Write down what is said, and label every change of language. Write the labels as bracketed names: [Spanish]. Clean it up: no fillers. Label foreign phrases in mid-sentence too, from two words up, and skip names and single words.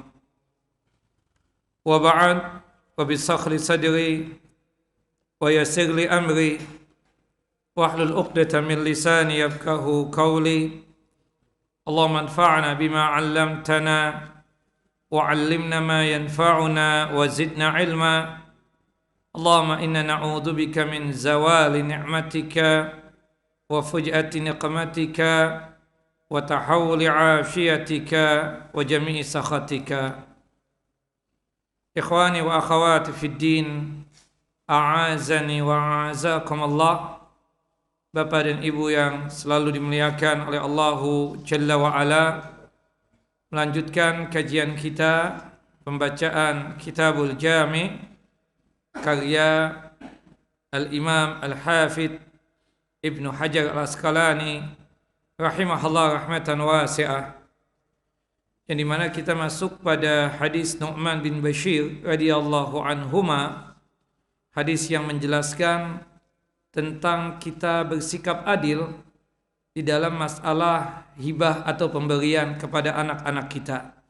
[Arabic] وَبَعْدُ، وَاشْرَحْ لِي صَدْرِي وَيَسِّرْ لِي أَمْرِي وَاحْلُلْ عُقْدَةً مِنْ لِسَانِي يَفْقَهُوا قَوْلِي. اللَّهُمَّ انْفَعْنَا بِمَا عَلَّمْتَنَا وَعَلِّمْنَا مَا يَنْفَعُنَا وَزِدْنَا عِلْمًا. اللَّهُمَّ إِنَّا نَعُوذُ بِكَ مِنْ زَوَالِ نِعْمَتِكَ وَفُجَاءَةِ نِقْمَتِكَ وَتَحَوُّلِ عَافِيَتِكَ وَجَمِيعِ سَخَطِكَ. إِخْوَانِي وَأَخَوَاتِي فِي الدِّينِ، أَعَزَّنِي وَأَعَزَّكُمُ اللَّهُ. [Indonesian] Bapak dan Ibu yang selalu dimuliakan oleh [Arabic] اللَّهُ جَلَّ وَعَلَا, [Indonesian] melanjutkan kajian kita pembacaan Kitabul Jami' karya Al-Imam Al-Hafidh Ibnu Hajar Al-Asqalani [Arabic] رَحِمَهُ اللَّهُ رَحْمَةً وَاسِعَةً, [Indonesian] yang dimana kita masuk pada hadis Nu'man bin Bashir [Arabic] رَضِيَ اللَّهُ عَنْهُمَا, [Indonesian] hadis yang menjelaskan tentang kita bersikap adil di dalam masalah hibah atau pemberian kepada anak-anak kita.